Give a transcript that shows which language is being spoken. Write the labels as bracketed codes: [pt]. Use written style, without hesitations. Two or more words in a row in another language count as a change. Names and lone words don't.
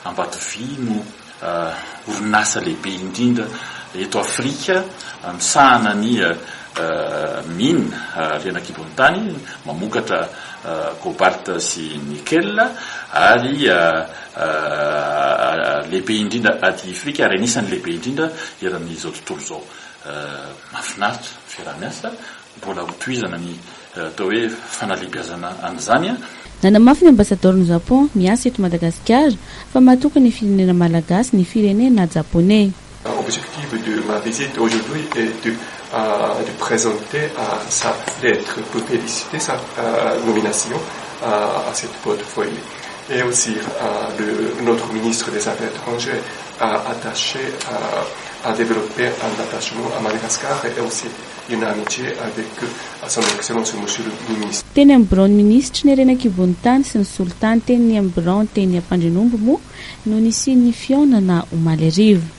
[mg] Ambatovy no orinasa lehibe indrindra eto Afrika misahana ny mine arena kibontany mamokatra cobalt sy nickel ary lehibe indrindra aty Afrika ary anisan'ny lehibe indrindra eran'izao tontolo izao. Mahafinaritra fiarah-miasa mbola hotohizana ny atao hoe fanalebiazana an'izany. Nanamafy ny ambasadorny Japon miasa eto Madagasikara fa mahatoka ny firenena malagasy ny firenena japonais. [fr] L'objectif de ma visite aujourd'hui est de présenter sa lettre pour féliciter sa nomination à cette portefeuille. Et aussi notre ministre des Affaires étrangères a attaché à développer un attachement à Madagascar et aussi une amitié avec son excellence monsieur le ministre. [mg] Teny amin'ny birao ministre ny arena kibontany sy ny sultany teny amin'ny birao teny Ampandrinomby moa no nisian'ny fionana omaly ariva.